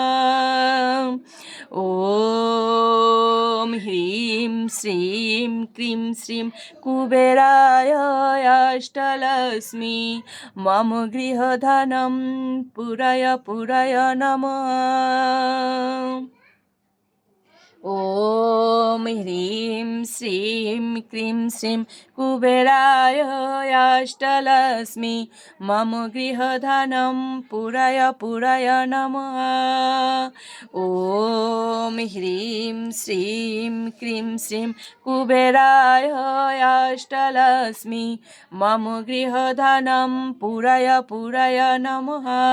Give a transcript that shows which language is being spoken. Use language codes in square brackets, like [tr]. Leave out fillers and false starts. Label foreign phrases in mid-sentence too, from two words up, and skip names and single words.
[sa] ॐ ह्रीं श्रीं क्रीं श्रीं कुबेराय अष्टलक्ष्मी मम गृहधनं पुरय पुरय नमः। ॐ ह्रीं শ্রীম ক্রিম শ্রীম কুবেরায় অষ্টলক্ষ্মী মম গৃহধনম পুরায় পুরায় নমঃ। ওম হ্রিম শ্রীম ক্রিম শ্রীম কুবেরায় অষ্টলক্ষ্মী মম গৃহধনম পুরায় পুরায় নমঃ।